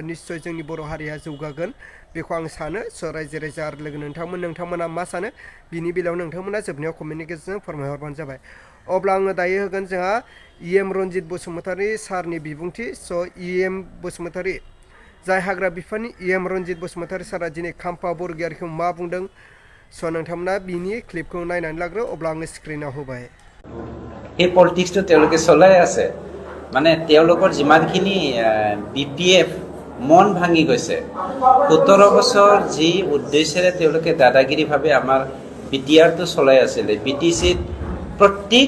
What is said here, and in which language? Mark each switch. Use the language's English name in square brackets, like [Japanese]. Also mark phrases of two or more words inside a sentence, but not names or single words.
[Bodo] निस्सय जोंनि बर' हारिया जौगागोन बेखौ आं सानो स' रायजो राजा आरो लोगो नोंथांमोना मा सानो बिनि बेलायाव नोंथांमोना जोबनायाव कमेन्टनि गेजेरजों फोरमायहरबानो जाबाय अब्ला आङो दायो होगोन जोंहा EM रनजित बसुमतारी सारनि बिबुंथि स' EM बसुमतारी जाय हाग्रा बिफाननि EM रनजित बसुमतारी सारा दिनै काम्पा बरगयारीखौ मा बुंदों स' नोंथांमोना बिनि क्लिपखौ नायनानै लाग्रो अब्ला आङो स्क्रिनाव होबाय [Assamese] এই পলিটিক্সটো তেওঁলোকে চলাই আছে মানে তেওঁলোকৰ যিমানখিনি BPF মন ভাঙি গৈছে 17 বছৰ যি উদ্দেশ্যেৰে তেওঁলোকে দাদাগিৰিভাৱে আমাৰ বিটিআৰটো চলাই আছিলে BTCত প্ৰত্যেক